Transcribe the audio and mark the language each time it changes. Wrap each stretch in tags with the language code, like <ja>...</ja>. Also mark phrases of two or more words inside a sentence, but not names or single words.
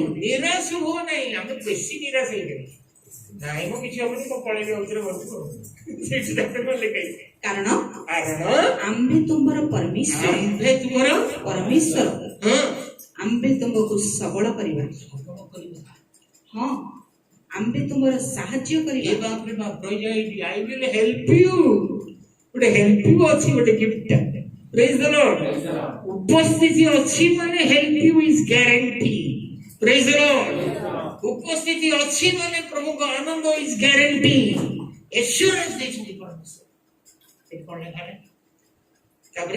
<or>ଆମେ ବେଶୀ ନିରାଶ ହେଇଗଲେ ନାଇଁ ମୁଁ କିଛି ହବନି ମୁଁ ପଳେଇବି ଅଉଥରେ ଘରକୁ ସେଇଠି ଲେଖା ହେଇଛି କାରଣ ଆମ୍ଭେ ତୁମର ପରମେଶ୍ୱର ଆମ୍ଭେ ତୁମକୁ ସବଳ କରିବା ହଁ ଆମ୍ଭେ ତୁମର ସାହାଯ୍ୟ କରିବା।</or> <en>I will help you</en> <or>ଗୋଟେ</or> <en>help you</en> <or>ଅଛି ଗୋଟେ ଗିଫ୍ଟ</or> <en>praise the Lord</en> <or>ଉପସ୍ଥିତି ଅଛି ମାନେ</or> <en>help you is guarantee praise the Lord</en> <or>ଉପସ୍ଥିତି ଅଛି ମାନେ ପ୍ରଭୁଙ୍କ ଆନନ୍ଦ</or> <en>is guarantee assurance</en> <or>ଦେଇଛନ୍ତି ପରମେଶ୍ୱର ଏଠି କଣ ଲେଖା है ତାପରେ</or>